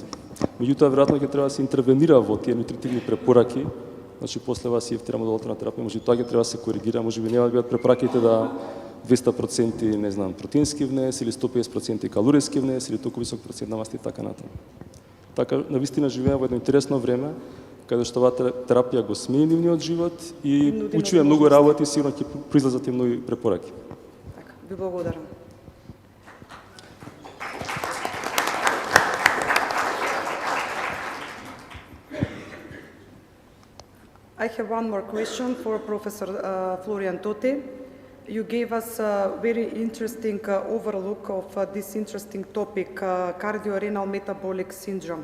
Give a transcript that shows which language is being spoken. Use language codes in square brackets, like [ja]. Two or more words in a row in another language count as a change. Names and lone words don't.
[mk] Меѓутоа, веројатно ќе треба да се интервенира во тие нутритивни препораки, значи после ова CFTR модулаторна терапија, може тоа ќе треба да се коригира, може би нема да бидат препораките да 200% не знам протеински внес или 150% калориски внес или толку висок процент на масти и така натаму. Така, навистина живееме во едно интересно време, каде што оваа терапија го смени нивниот живот и учиме многу работи, сигурно ќе произлезат и многу препораки. Така, ви благодарам. [en] I have one more question for Professor Florian Totti. You gave us a very interesting overlook of this interesting topic, cardiorenal metabolic syndrome.